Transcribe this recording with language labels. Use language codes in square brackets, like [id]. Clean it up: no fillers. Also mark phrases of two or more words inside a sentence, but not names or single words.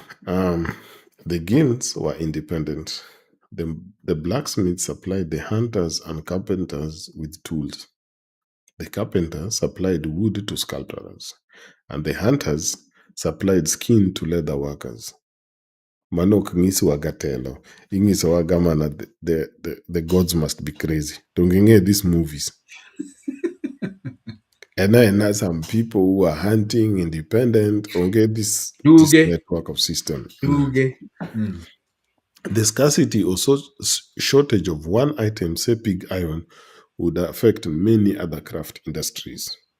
[en] The guilds were independent. The blacksmiths supplied the hunters and carpenters with tools. The carpenters supplied wood to sculptors, and the hunters supplied skin to leather workers. [luo] Manok ng'iswaga telo. Ing'isowaga mana the gods must be crazy. [en] Tongenge these movies. And some people who are hunting independent or get this network of system. The scarcity or shortage of one item, say pig iron, would affect many other craft industries.